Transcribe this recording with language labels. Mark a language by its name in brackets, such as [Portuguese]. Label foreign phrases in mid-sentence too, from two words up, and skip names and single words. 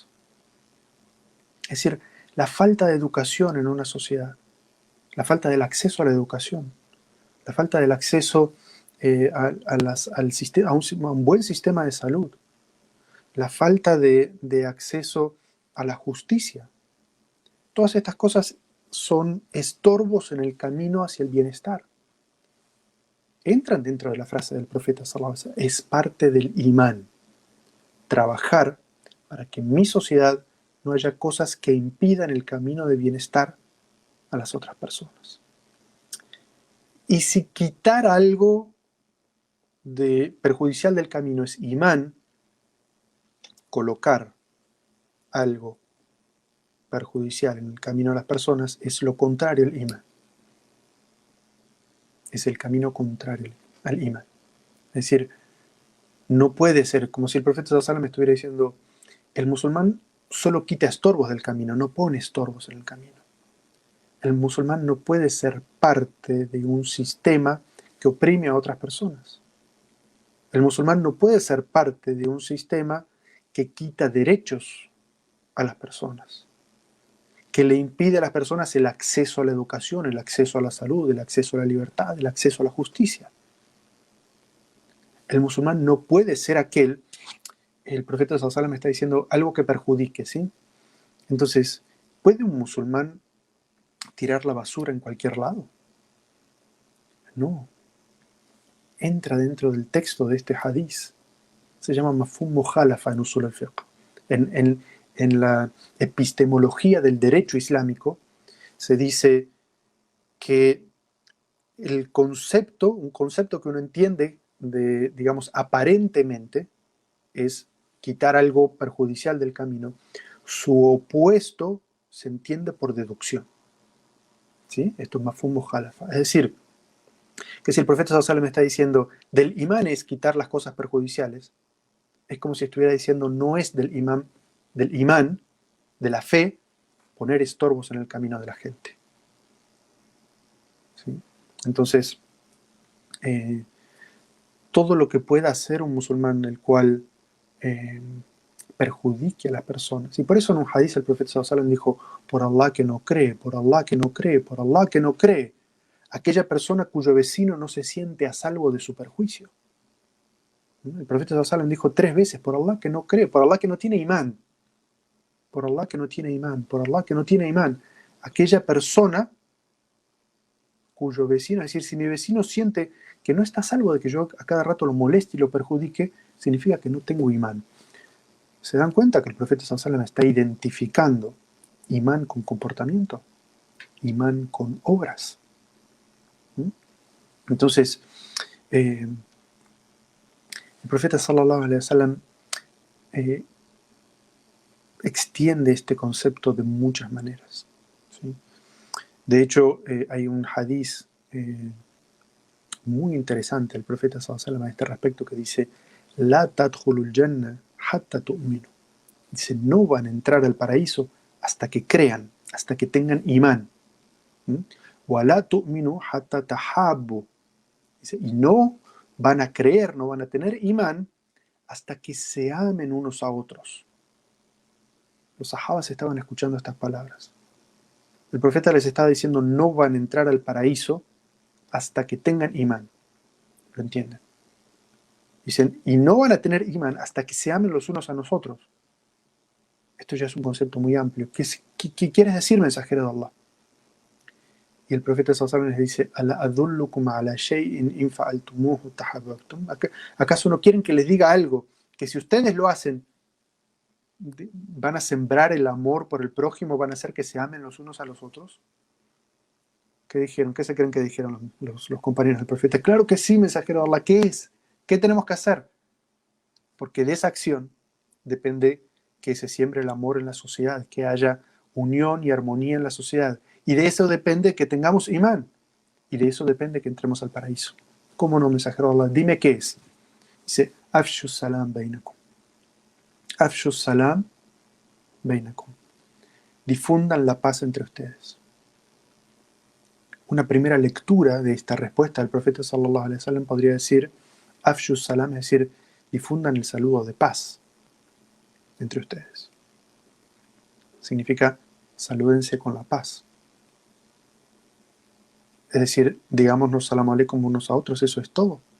[Spanish] Es decir, la falta de educación en una sociedad, la falta del acceso a la educación, la falta del acceso a un buen sistema de salud, la falta de acceso a la justicia. Todas estas cosas son estorbos en el camino hacia el bienestar. Entran dentro de la frase del profeta [Arabic] صلى الله عليه وسلم, [Spanish] es parte del imán. Trabajar para que en mi sociedad no haya cosas que impidan el camino de bienestar a las otras personas. Y si quitar algo perjudicial del camino es imán, colocar algo perjudicial en el camino a las personas es lo contrario al imán. Es el camino contrario al imán. Es decir, no puede ser como si el profeta [Arabic] صلى الله عليه وسلم [Spanish] estuviera diciendo, el musulmán solo quita estorbos del camino, no pone estorbos en el camino. El musulmán no puede ser parte de un sistema que oprime a otras personas. El musulmán no puede ser parte de un sistema que quita derechos a las personas, que le impide a las personas el acceso a la educación, el acceso a la salud, el acceso a la libertad, el acceso a la justicia. El musulmán no puede ser aquel, el profeta [Arabic] صلى الله عليه وسلم [Spanish] está diciendo, algo que perjudique, ¿sí? Entonces, ¿puede un musulmán tirar la basura en cualquier lado? No. Entra dentro del texto de este hadiz. Se llama [Arabic] مفهوم المخالفة [Spanish] en [Arabic] أصول الفقه. [Spanish] En la epistemología del derecho islámico se dice que un concepto que uno entiende digamos, aparentemente es quitar algo perjudicial del camino, su opuesto se entiende por deducción. ¿Sí? Esto es [Arabic] مفهوم المخالفة. [Spanish] Es decir, que si el profeta [Arabic] صلى الله عليه وسلم [Spanish] está diciendo del imán es quitar las cosas perjudiciales, es como si estuviera diciendo no es del imán, de la fe, poner estorbos en el camino de la gente. ¿Sí? Entonces, todo lo que pueda hacer un musulmán el cual perjudique a las personas. Y por eso en un hadith el profeta [Arabic] صلى الله عليه وسلم [Spanish] dijo, por Allah que no cree, por Allah que no cree, por Allah que no cree, aquella persona cuyo vecino no se siente a salvo de su perjuicio. El profeta [Arabic] صلى الله عليه وسلم [Spanish] dijo 3 veces, por Allah que no cree, por Allah que no tiene imán, por Allah que no tiene imán, por Allah que no tiene imán. Aquella persona cuyo vecino, es decir, si mi vecino siente que no está a salvo de que yo a cada rato lo moleste y lo perjudique, significa que no tengo imán. ¿Se dan cuenta que el profeta [Arabic] صلى الله عليه وسلم [Spanish] está identificando imán con comportamiento, imán con obras? Entonces, el profeta [Arabic] صلى الله عليه وسلم [Spanish] extiende este concepto de muchas maneras, ¿sí? De hecho, hay un hadiz muy interesante del profeta [Arabic] صلى الله عليه وسلم [Spanish] a este respecto que dice: [Arabic] لا تدخلون الجنة حتى تؤمنوا. [Spanish] Dice, no van a entrar al paraíso hasta que crean, hasta que tengan imán. [Arabic] و لا تؤمنوا حتى تحابوا. [Spanish] Dice, y no van a creer, no van a tener imán hasta que se amen unos a otros. Los sahabas estaban escuchando estas palabras. El profeta les estaba diciendo, no van a entrar al paraíso hasta que tengan imán. ¿Lo entienden? Dicen, y no van a tener imán hasta que se amen los unos a nosotros. Esto ya es un concepto muy amplio. ¿Qué quieres decir, mensajero de Allah? Y el profeta [Arabic] صلى الله عليه وسلم [Spanish] les dice, [Arabic] "ألا أدلكم على شيء إن فعلتموه تحاببتم". [Spanish] ¿Acaso no quieren que les diga algo? Que si ustedes lo hacen, van a sembrar el amor por el prójimo, van a hacer que se amen los unos a los otros. ¿Qué dijeron? ¿Qué se creen que dijeron los compañeros del profeta? Claro que sí, mensajero de Allah. ¿Qué es? ¿Qué tenemos que hacer? Porque de esa acción depende que se siembre el amor en la sociedad, que haya unión y armonía en la sociedad. Y de eso depende que tengamos imán. Y de eso depende que entremos al paraíso. ¿Cómo no, mensajero de Allah? Dime qué es. Dice, [Arabic] أفشوا السلام بينكم. أفشوا السلام بينكم. [Spanish] Difundan la paz entre ustedes. Una primera lectura de esta respuesta del profeta [Arabic] صلى الله عليه وسلم [Spanish] podría decir, [Arabic] أفشوا السلام, [Spanish] es decir, difundan el saludo de paz entre ustedes. Significa, salúdense con la paz. Es decir, digámonos [Arabic] سلام عليكم [Spanish] unos a otros, eso es todo.